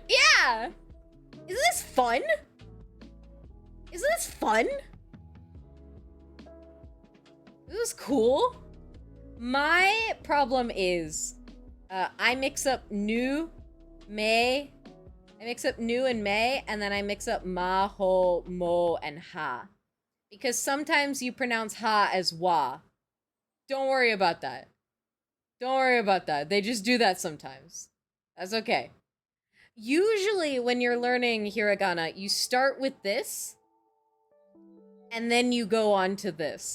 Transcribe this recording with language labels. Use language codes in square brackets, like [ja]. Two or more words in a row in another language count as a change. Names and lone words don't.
[en] Yeah! Isn't this fun? Isn't this fun? This is cool. My problem is, I mix up nu, me. I mix up nu and me, and then I mix up ma, ho, mo, and ha. Because sometimes you pronounce ha as wa. Don't worry about that. Don't worry about that. They just do that sometimes. That's okay. Usually when you're learning hiragana, you start with this, and then you go on to this.